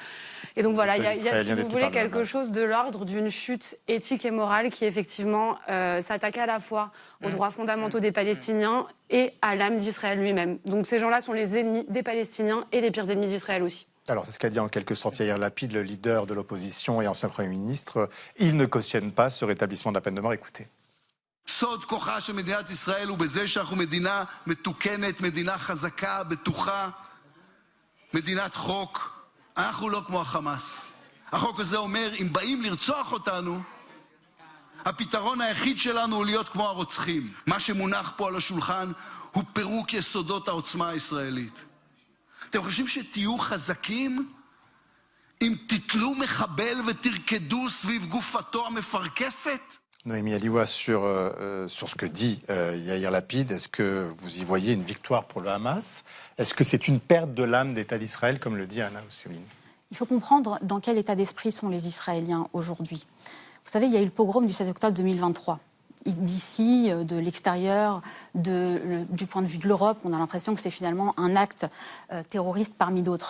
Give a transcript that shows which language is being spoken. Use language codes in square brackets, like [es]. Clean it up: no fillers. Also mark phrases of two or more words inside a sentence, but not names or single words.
[fr] Et donc voilà, il y a si vous voulez, quelque chose de l'ordre d'une chute éthique et morale qui effectivement s'attaque à la fois aux droits fondamentaux des Palestiniens et à l'âme d'Israël lui-même. Donc ces gens-là sont les ennemis des Palestiniens et les pires ennemis d'Israël aussi. Alors, c'est ce qu'a dit en quelque sorte Yair Lapid, le leader de l'opposition et ancien Premier ministre. Il ne cautionne pas ce rétablissement de la peine de mort. Écoutez. [he] סוד כוחה של מדינת ישראל הוא בזה שאנחנו מדינה מתוקנת, מדינה חזקה, בטוחה, מדינת חוק. אנחנו לא כמו החמאס. החוק הזה אומר, אם באים לרצוח אותנו, הפתרון היחיד שלנו הוא להיות כמו הרוצחים. מה שמונח פה על השולחן הוא פירוק יסודות העוצמה הישראלית. אתם חושבים שתהיו חזקים אם תתלו מחבל ותרקדו סביב גופתו המפרכסת? [fr] Noémie Aliwa, sur ce que dit Yair Lapid, est-ce que vous y voyez une victoire pour le Hamas? Est-ce que c'est une perte de l'âme d'État d'Israël, comme le dit Anna Ousseline? Il faut comprendre dans quel état d'esprit sont les Israéliens aujourd'hui. Vous savez, il y a eu le pogrom du 7 octobre 2023. D'ici, de l'extérieur, du point de vue de l'Europe, on a l'impression que c'est finalement un acte terroriste parmi d'autres.